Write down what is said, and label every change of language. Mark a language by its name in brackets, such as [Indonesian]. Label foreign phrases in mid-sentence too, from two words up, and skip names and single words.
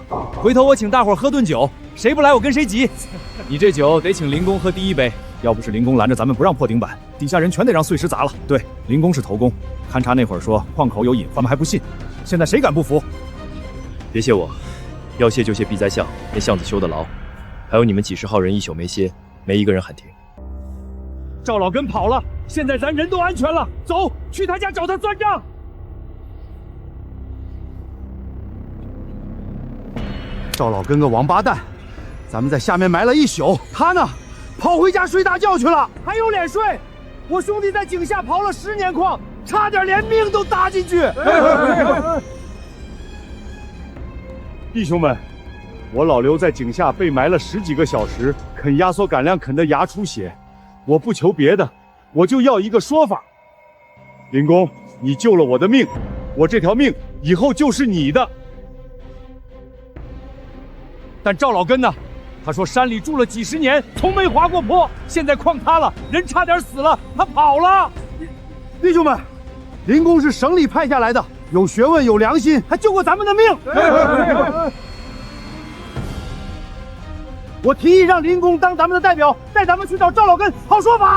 [Chinese] 回頭我請大夥喝頓酒，誰不來我跟誰急。你這酒得請林公喝第1杯，要不是林公攔着咱們不讓破頂板，底下人全得讓碎石砸了。對，林公是頭功，勘察那會兒說礦口有隱患，咱們還不信，現在誰敢不服？別謝我，要謝就謝避災巷，那巷子修得牢。還有你們幾十號人一宿沒歇，沒一個人喊停。趙老根跑了，現在咱人都安全了，走，去他家找他算賬。趙老根個王八蛋，咱們在下面埋了一宿，他呢，跑回家睡大覺去了，還有臉睡？我兄弟在井下刨了10 年礦，差點連命都搭進去。弟兄們。我老劉在井下被埋了10幾個小時，啃壓縮乾糧啃得牙出血。我不求別的，我就要一個說法。林公，你救了我的命，我這條命以後就是你的。但趙老根呢？他說山裡住了幾十年，從沒滑過坡，現在礦塌了，人差點死了，他跑了。弟兄們，林公是省裡派下來的，有學問有良心，還救過咱們的命。我提議讓林公當咱們的代表，帶咱們去找趙老根，好說法。